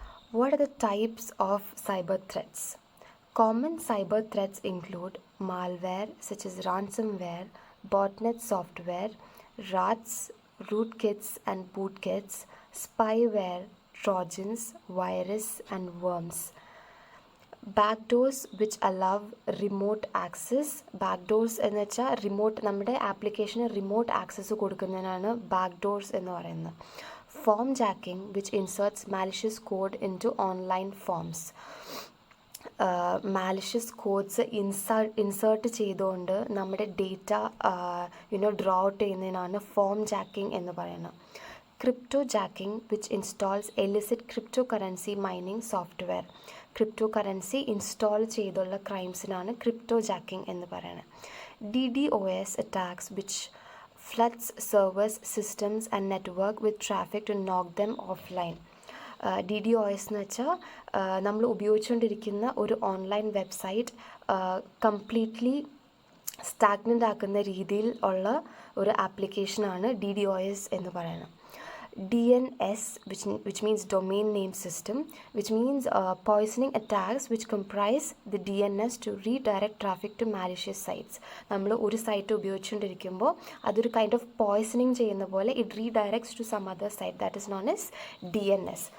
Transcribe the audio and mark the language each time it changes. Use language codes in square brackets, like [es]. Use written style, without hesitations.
[en] What are the types of cyber threats? Common cyber threats include malware such as ransomware, botnet software, rats, rootkits and bootkits, spyware, trojans, virus and worms. Backdoors which allow remote access. [ml] Backdoors എന്ന് വെച്ചാൽ remote, നമ്മുടെ ആപ്ലിക്കേഷന് remote access കൊടുക്കുന്നതിനാണ് backdoors എന്ന് പറയുന്നത്. [en] Form jacking which inserts malicious code into online forms. [ml] Malicious codes insert ചെയ്തുകൊണ്ട് നമ്മുടെ data draw out ചെയ്യുന്നതിനാണ് form jacking എന്ന് പറയുന്നത്. [en] Cryptojacking which installs illicit cryptocurrency mining software. [ml] Crypto currency install ചെയ്തുള്ള ക്രൈംസിനാണ് crypto jacking എന്ന് പറയുന്നത്. [en] DDoS attacks which floods servers, systems and network with traffic to knock them offline. [ml] DDoS എന്ന് വെച്ചാൽ നമ്മൾ ഉപയോഗിച്ചുകൊണ്ടിരിക്കുന്ന ഒരു online website completely stagnant ആക്കുന്ന രീതിയിൽ ഉള്ള ഒരു ആപ്ലിക്കേഷനാണ് DDoS എന്ന് പറയുന്നത്. [en] DNS, which means domain name system, which means poisoning attacks which comprise the DNS to redirect traffic to malicious sites. [ml] നമ്മൾ ഒരു സൈറ്റ് ഉപയോഗിച്ചുകൊണ്ടിരിക്കുമ്പോൾ അതൊരു കൈൻഡ് ഓഫ് പോയ്സണിങ് ചെയ്യുന്ന പോലെ [en] it redirects to some other site, that is known as DNS.